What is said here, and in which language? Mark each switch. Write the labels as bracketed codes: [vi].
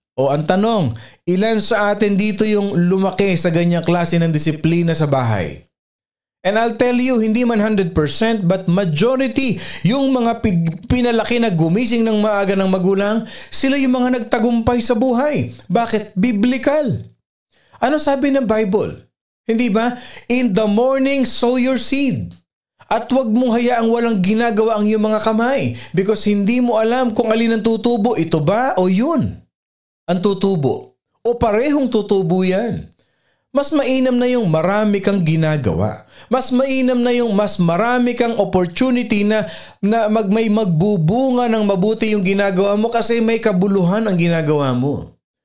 [tl] O ang tanong, ilan sa atin dito yung lumaki sa ganyang klase ng disiplina sa bahay? [en] And I'll tell you, [tl] hindi man 100% [en] but majority, [tl] yung mga pinalaki na gumising ng maaga ng magulang, sila yung mga nagtagumpay sa buhay. Bakit? Biblical. Ano sabi ng Bible? Hindi ba? [en] In the morning, sow your seed. [tl] At huwag mong hayaang walang ginagawa ang iyong mga kamay because hindi mo alam kung alin ang tutubo. Ito ba o yun ang tutubo? O parehong tutubo yan. Mas mainam na yung marami kang ginagawa. Mas mainam na yung mas marami kang opportunity na may magbubunga ng mabuti yung ginagawa mo kasi may kabuluhan ang ginagawa mo.